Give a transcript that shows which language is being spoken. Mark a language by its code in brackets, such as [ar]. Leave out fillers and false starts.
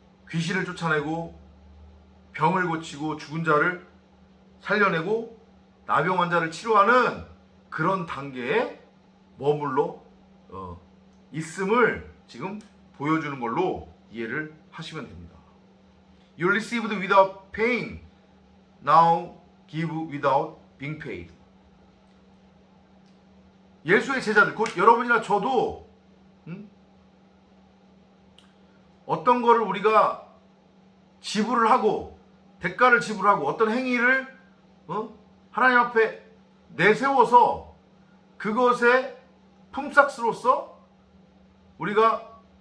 [ko] 귀신을 쫓아내고 병을 고치고 죽은 자를 살려내고 나병 환자를 치료하는 그런 단계에 머물러 있음을 지금 보여주는 걸로 이해를 하시면 됩니다. [en] You received without paying, now give without being paid. [ko] 예수의 제자들, 곧 여러분이나 저도 어떤 거를 우리가 지불을 하고 대가를 지불하고 어떤 행위를 하나님 앞에 내세워서 그것의 품삯으로서 우리가